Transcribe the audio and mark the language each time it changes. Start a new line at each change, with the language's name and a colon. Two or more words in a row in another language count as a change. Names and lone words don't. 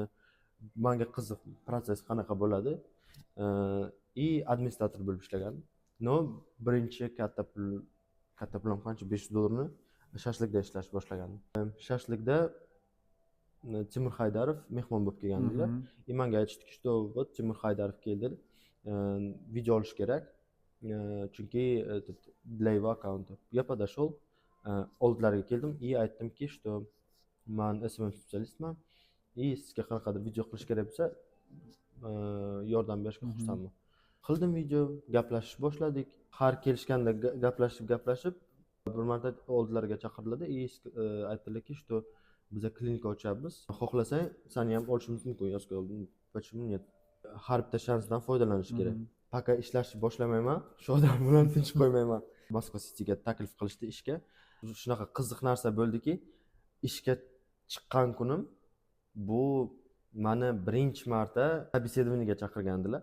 Uzbek: Menga qiziq proses qanaqa bo'ladi. Administrator bo'lib ishlagandim. No, birinchi katta pulim qancha, $500 shashlikda ishlash boshlagandim. Shashlikda Timur Haydarov mehmon bo'lib kelgandilar. Menga aytishdiki,
Russian: что вот
Uzbek: Timur Haydarov keldi, video olish kerak.
Russian: chunki этот для его аккаунта. Я подошел,
Uzbek: oldlariga keldim и aytdimki, что man SMM specialistman и sizga qanaqadir video qilish kerak bo'lsa, yordam berishga xursandman. Qildim video, gaplashib boshladik. Har kelishganda gaplashib bir marta oldilariga chaqirildi и aytdilarki, что biza klinika ochyapmiz. Xohlasang, seni ham olishimiz mumkin.
Russian: Я сказал, почему нет?
Uzbek: Har bitta shansdan foydalanish kerak. Пока ishlashni boshlamayman, shu odam bilan tinch qo'ymayman. Moskva Cityga taklif qilishdi ishga. Shunaqa qiziq narsa bo'ldiki, ishga chiqqan kunim bu mani birinchi marta собеседованиеga chaqirgandilar.